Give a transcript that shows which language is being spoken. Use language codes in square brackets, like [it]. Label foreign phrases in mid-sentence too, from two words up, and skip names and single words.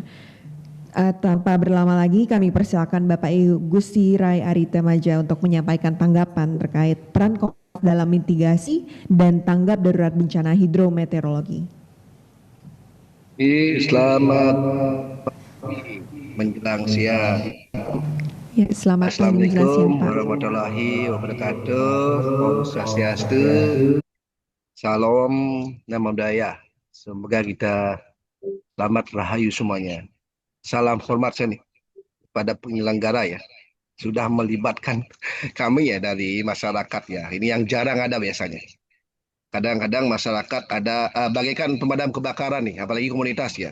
[id] Tanpa berlama lagi kami persilakan Bapak Gusti Rai Ari Temaja untuk menyampaikan tanggapan terkait peran dalam mitigasi dan tanggap darurat bencana hidrometeorologi. Selamat pagi menjelang siang. Ya, selamat pagi menjelang siang, Assalamualaikum Pak. [ar] warahmatullahi wabarakatuh. [id] Om Swastiastu. Salam [pi] Namo Buddhaya. [id] Semoga kita selamat rahayu semuanya. Salam hormat saya nih pada penyelenggara ya. Sudah melibatkan kami ya dari masyarakat ya. Ini yang jarang ada biasanya. Kadang-kadang masyarakat ada bagaikan pemadam kebakaran nih, apalagi komunitas ya.